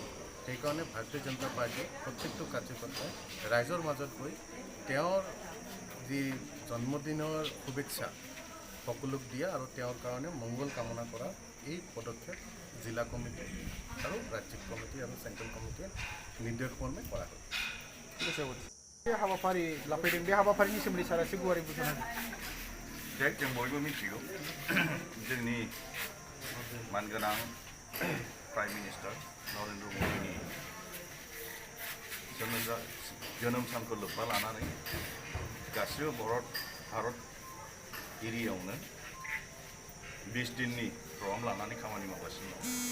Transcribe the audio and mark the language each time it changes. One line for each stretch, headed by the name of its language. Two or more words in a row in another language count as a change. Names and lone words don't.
Assamese: সেইকাৰণে ভাৰতীয় জনতা পাৰ্টীয়ে প্ৰত্যেকটো কাৰ্যকৰ্তাই ৰাইজৰ মাজত গৈ তেওঁৰ যি জন্মদিনৰ শুভেচ্ছা সকলোক দিয়া আৰু তেওঁৰ কাৰণে মংগল কামনা কৰা এই পদক্ষেপ জিলা কমিটি আৰু ৰাজ্যিক কমিটি আৰু চেণ্ট্ৰেল কমিটিয়ে নিৰ্দেশমৰ্মে কৰা হয়। ঠিক আছে
Bodo: बे हाबाफारि लाफैदों बे हाबाफारिनि सोमोन्दै सारा एसे गुवारै बुंनो जों बयबो मिथिगौ जोंनि मानगोनां
English: prime minister
Bodo: नरेन्द्र मदिनि जोनोम सानखौ लोब्बा लानानै गासिबो भारत एरियायावनो 20 दिननि प्रग्राम लानानै खामानि मावगासिनो दं।